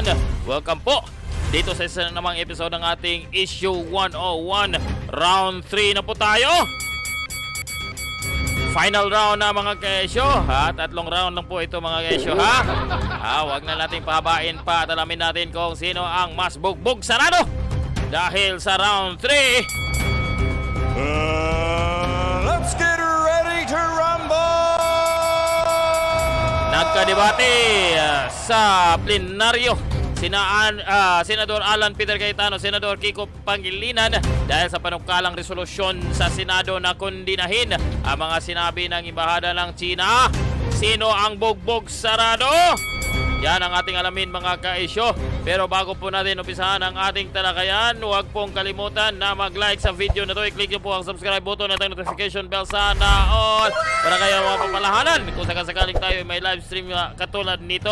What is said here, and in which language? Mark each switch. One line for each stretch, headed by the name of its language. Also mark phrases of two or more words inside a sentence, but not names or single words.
Filipino: Welcome po dito sa isa namang episode ng ating Issue 101. Round 3 na po tayo. Final round na mga kaesyo. Tatlong round lang po ito mga kaesyo ha. Huwag na nating pahabain pa at alamin natin kung sino ang mas bugbog sarado. Dahil sa round 3,
English: let's get ready to rumble!
Filipino: Nagkadebate sa plenaryo Senador Alan Peter Cayetano, Senador Kiko Pangilinan dahil sa panukalang resolusyon sa Senado na kondinahin ang mga sinabi ng Embahada ng Tsina. Sino ang bugbog sarado? Yan ang ating alamin mga kaisyo. Pero bago po natin umpisahan ang ating talakayan, huwag pong kalimutan na mag-like sa video na to. I-click nyo po ang
English: subscribe button
Filipino: at ang
English: notification bell
Filipino: sana all para kayo mga papalahanan kung sakasakaling tayo may
English: live stream
Filipino: katulad nito.